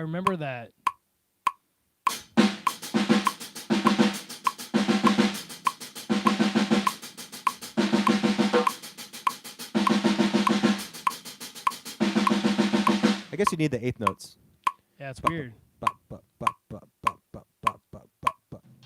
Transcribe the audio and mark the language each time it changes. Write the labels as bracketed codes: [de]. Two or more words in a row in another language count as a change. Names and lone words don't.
[en] I remember that. I guess you need the eighth notes. Yeah, it's Ba- weird. ba- ba- ba- ba- ba- ba- ba- ba- ba- ba.